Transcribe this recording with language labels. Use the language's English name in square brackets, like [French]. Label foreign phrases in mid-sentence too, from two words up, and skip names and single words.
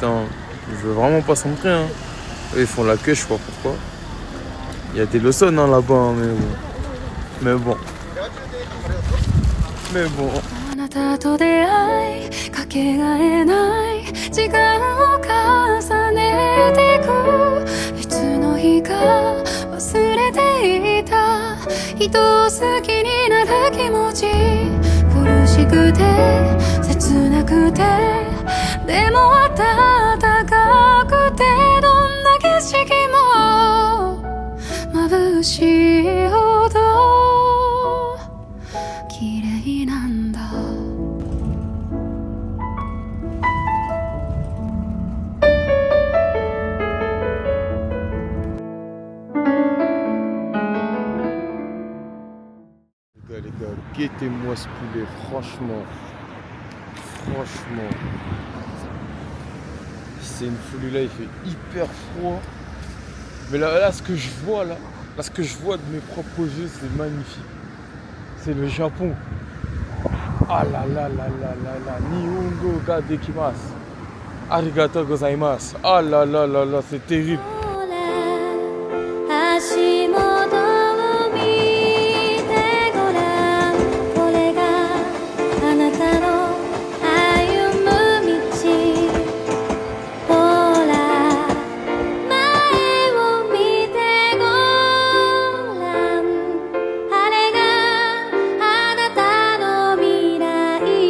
[French] Hein. Il veut vraiment pas se montrer. Hein. Eux, ils font la queue, je sais pas pourquoi. Il y a des leçons hein, là-bas, hein, mais bon. Mais bon. [Japanese] あなたと出会いかけがえない時間を重ねてくいつの日か忘れていた人を好きになる気持ち苦しくて切なくてでも暖かくてどんな景色も眩しいほど綺麗なんだ [French] Les gars, guettez-moi ce poulet, franchement. C'est une folie là, il fait hyper froid. Mais là, ce que je vois là, ce que je vois de mes propres yeux, c'est magnifique. C'est le Japon. Ah là là là là là là, [Japanese] 日本語ができます. ありがとうございます. [French] Ah là là là là, c'est terrible. [Japanese] 足元を見てごらんこれがあなたの歩む道ほら前を見てごらんあれがあなたの未来